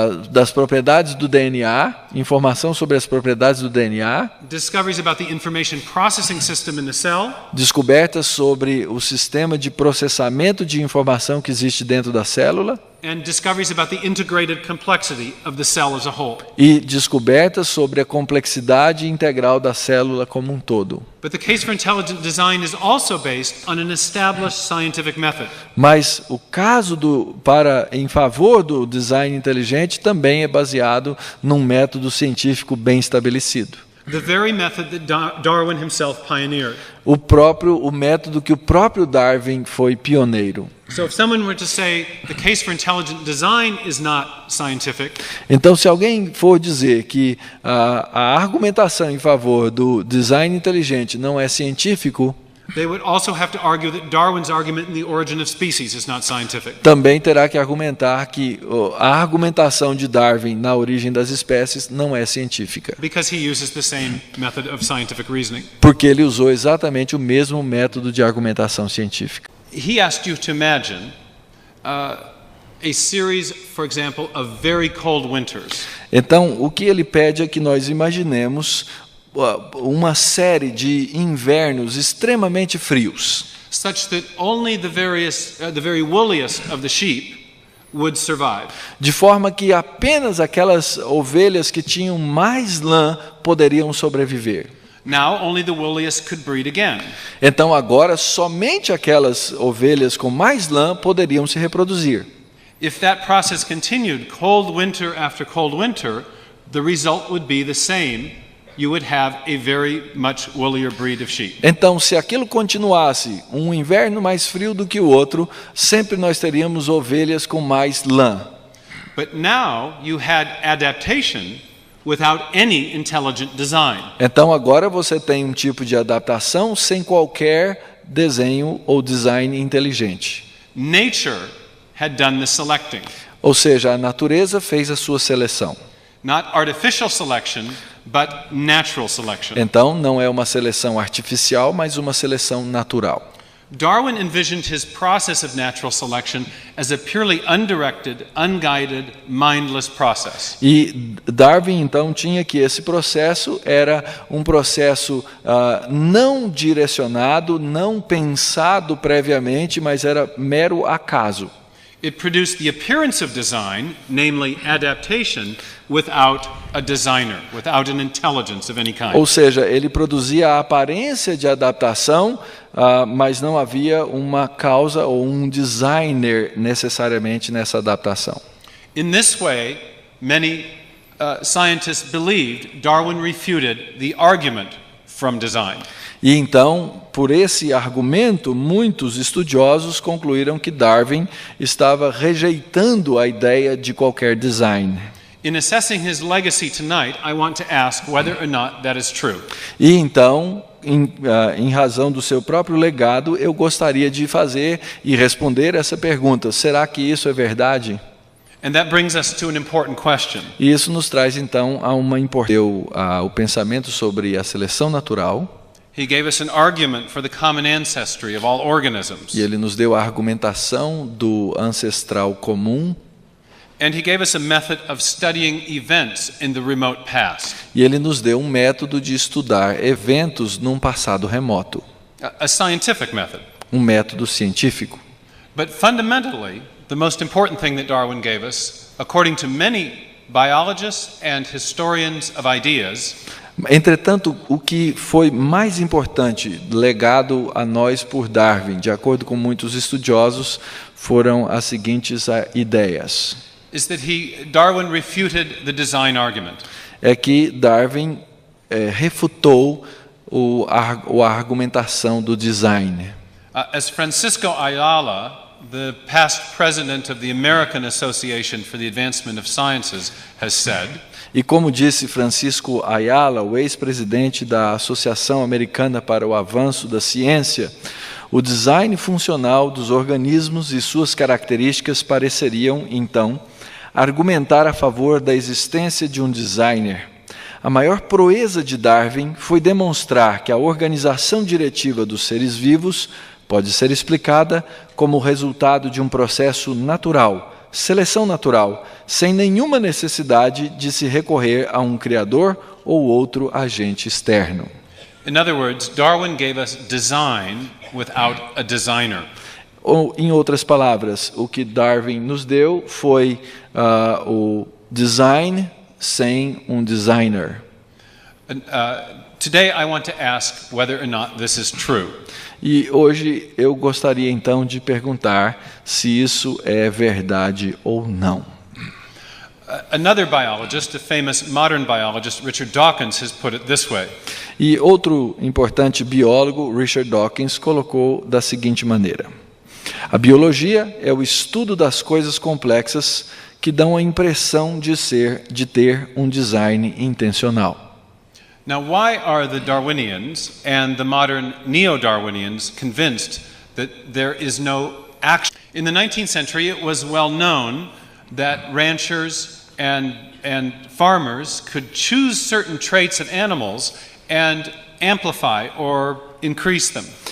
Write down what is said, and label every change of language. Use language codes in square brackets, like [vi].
[pt] das propriedades do DNA, informação sobre as propriedades do DNA, [en] discoveries about the information processing system in the cell, [pt] descobertas sobre o sistema de processamento de informação que existe dentro da célula, [en] and discoveries about the integrated complexity of the cell as a whole. [pt] e descobertas sobre a complexidade integral da célula como um todo. [en] But the case for intelligent design is also based on an established scientific method. [pt] Mas o caso em favor do design inteligente também é baseado num método científico bem estabelecido. [en] The very method that Darwin himself pioneered. [pt] O método que o próprio Darwin foi pioneiro. [en] So if someone were to say the case for intelligent design is not scientific, [pt] então, se alguém for dizer que a argumentação em favor do design inteligente não é científico, [en] they would also have to argue that Darwin's argument in The Origin of Species is not scientific. [pt] também terá que argumentar que a argumentação de Darwin na origem das espécies não é científica. [en] Because he uses the same method of scientific reasoning. [pt] Porque ele usou exatamente o mesmo método de argumentação científica. [en] He asked you to imagine a series, for example, of very cold winters. [pt] Então, o que ele pede é que nós imaginemos uma série de invernos extremamente frios, [en] such that only the very woolliest of the sheep would survive. [pt] de forma que apenas aquelas ovelhas que tinham mais lã poderiam sobreviver. [en] Now only the woolliest could breed again. [pt] Então agora somente aquelas ovelhas com mais lã poderiam se reproduzir. [en] If that process continued, cold winter after cold winter, the result would be the same. You would have a very much woollier breed of sheep. [pt] Então, se aquilo continuasse, um inverno mais frio do que o outro, sempre nós teríamos ovelhas com mais lã. [en] But now you had adaptation without any intelligent design. [pt] Então, agora você tem um tipo de adaptação sem qualquer desenho ou design inteligente. [en] Nature had done the selecting. [pt] Ou seja, a natureza fez a sua seleção. [en] Not artificial selection, but natural selection. [pt] Então, não é uma seleção artificial, mas uma seleção natural. [en] Darwin envisioned his process of natural selection as a purely undirected, unguided, mindless process. [pt] E Darwin, então, tinha que esse processo era um processo não direcionado, não pensado previamente, mas era mero acaso. [en] It produced the appearance of design, namely adaptation, without a designer, without an intelligence of any kind. [pt] Ou seja, ele produzia a aparência de adaptação, mas não havia uma causa ou um designer necessariamente nessa adaptação. [en] In this way, many scientists believed Darwin refuted the argument from design. [pt] E então, por esse argumento, muitos estudiosos concluíram que Darwin estava rejeitando a ideia de qualquer design. [en] In assessing his legacy tonight, I want to ask whether or not that is true. [pt] E então, em razão do seu próprio legado, eu gostaria de fazer e responder essa pergunta: será que isso é verdade? [en] And that brings us to an important question. [pt] E isso nos traz então a o pensamento sobre a seleção natural. [en] He gave us an argument for the common ancestry of all organisms. [pt] E ele nos deu a argumentação do ancestral comum. [en] And he gave us a method of studying events in the remote past. [pt] E ele nos deu um método de estudar eventos num passado remoto. [en] A scientific method. [pt] Um método científico. [en] But fundamentally, the most important thing that Darwin gave us, according to many biologists and historians of ideas, [pt] entretanto, o que foi mais importante legado a nós por Darwin, de acordo com muitos estudiosos, foram as seguintes ideias. [en] Is that Darwin refuted the design argument. [pt] É que Darwin refutou a argumentação do design. [en] As Francisco Ayala, the past president of the American Association for the Advancement of Sciences, has said, [pt] e como disse Francisco Ayala, o ex-presidente da Associação Americana para o Avanço da Ciência, o design funcional dos organismos e suas características pareceriam, então, argumentar a favor da existência de um designer. A maior proeza de Darwin foi demonstrar que a organização diretiva dos seres vivos pode ser explicada como resultado de um processo natural, seleção natural, sem nenhuma necessidade de se recorrer a um criador ou outro agente externo. [en] In other words, Darwin gave us design without a designer. [pt] Ou, em outras palavras, o que Darwin nos deu foi o design sem um designer. [en] Today I want to ask whether or not this is true. [pt] E hoje eu gostaria então de perguntar se isso é verdade ou não. [en] Another biologist, a famous modern biologist, Richard Dawkins, has put it this way. [pt] E outro importante biólogo, Richard Dawkins, colocou da seguinte maneira: a biologia é o estudo das coisas complexas que dão a impressão de ter um design intencional. [en] Now, why are the Darwinians and the modern neo-Darwinians convinced that there is no action? In the 19th century, it was well known that ranchers and farmers could choose certain traits of animals and amplify or increase them.